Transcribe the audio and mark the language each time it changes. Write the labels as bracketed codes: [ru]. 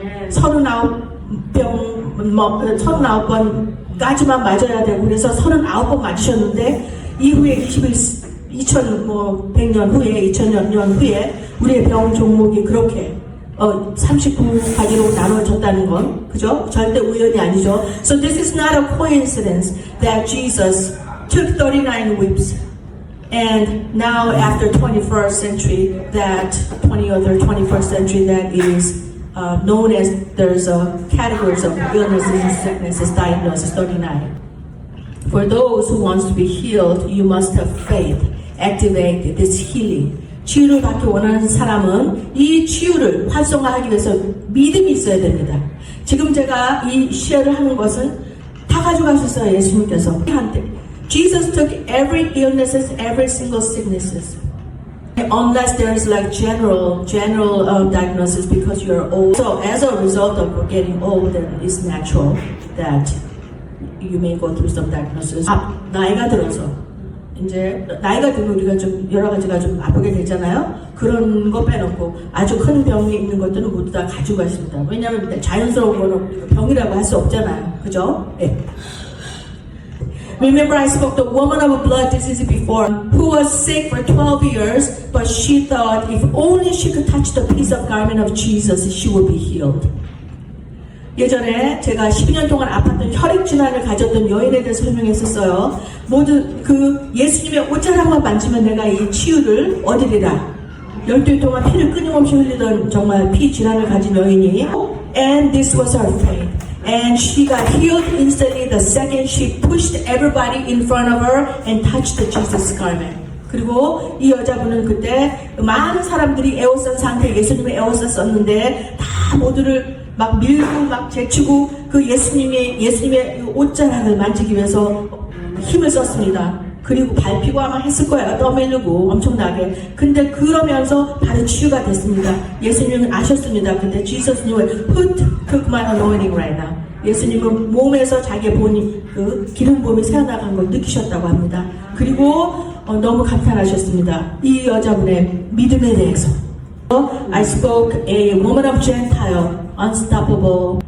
[ko] 39번까지만 맞아야 되고, 그래서 39번 맞으셨는데, 이후에 100년 후에, 2000년 후에 우리의 병 종목이 그렇게 39가지로 나눠졌다는 건, 그죠? 절대 우연이 아니죠. [en] So this is not a coincidence that Jesus took 39 whips. And now after 21st century, that 20th or 21st century, that is known as there's categories of illnesses and sicknesses, diagnosis 39. For those who wants to be healed, you must have faith. Activate this healing. [ko] 치유를 받기 원하는 사람은 이 치유를 활성화하기 위해서 믿음이 있어야 됩니다. 지금 제가 이 시어를 하는 것은 다 가져가셨어요, 예수님께서. [en] Jesus took every illnesses, every single sicknesses. Unless there's like general diagnosis because you're old. So as a result of getting old, then it's natural that you may go through some diagnosis. [ko] 나이가 들어서 이제 나이가 들면 우리가 좀 여러 가지가 좀 아프게 되잖아요. 그런 거 빼놓고 아주 큰 병이 있는 것들은 모두 다 가지고 가십니다. 왜냐하면 자연스러운 거는 병이라고 할 수 없잖아요. 그죠? 네. [en] Remember I spoke to a woman of blood disease before who was sick for 12 years, but she thought if only she could touch the piece of garment of Jesus, she would be healed. [ko] 예전에 제가 12년 동안 아팠던 혈액질환을 가졌던 여인에 대해서 설명했었어요. 모두 그 예수님의 옷자락만 만지면 내가 이 치유를 얻으리라. 12일 동안 피를 끊임없이 흘리던 정말 피 질환을 가진 여인이 [en] And this was her faith. And she got healed instantly the second she pushed everybody in front of her and touched the Jesus garment. [ko] 그리고 이 여자분은 그때 많은 사람들이 에워싼 상태에 예수님의 에워싸 썼는데 다 모두를 막 밀고 막 제치고 그 예수님의 옷자락을 만지기 위해서 힘을 썼습니다. 그리고 밟히고 아마 했을 거예요. 떠밀리고 엄청나게. 근데 그러면서 바로 치유가 됐습니다. 예수님은 아셨습니다. 근데 [en] Jesus knew it. Who took my anointing right now? [ko] 예수님은 몸에서 자기의 그 기름 부음이 새어나간 걸 느끼셨다고 합니다. 그리고 너무 감탄하셨습니다. 이 여자분의 믿음에 대해서. [en] I spoke a woman of Gentile, unstoppable.